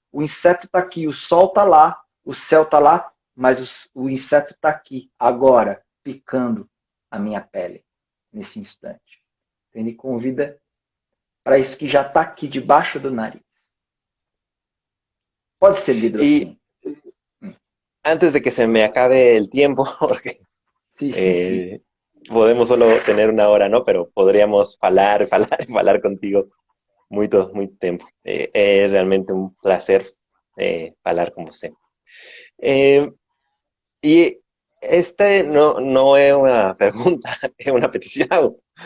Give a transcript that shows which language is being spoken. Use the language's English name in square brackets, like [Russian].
[Portuguese] O inseto está aqui, o sol está lá, o céu está lá, mas o inseto está aqui, agora, picando a minha pele, nesse instante. Então, ele convida para isso que já está aqui, debaixo do nariz. Pode ser lido assim. [Spanish] Antes de que se me acabe el tiempo, porque Sí. podemos solo tener una hora, ¿no? Pero podríamos [Portuguese] falar contigo muito tempo. É realmente um prazer falar com você. E esta não é uma pergunta, é uma petição.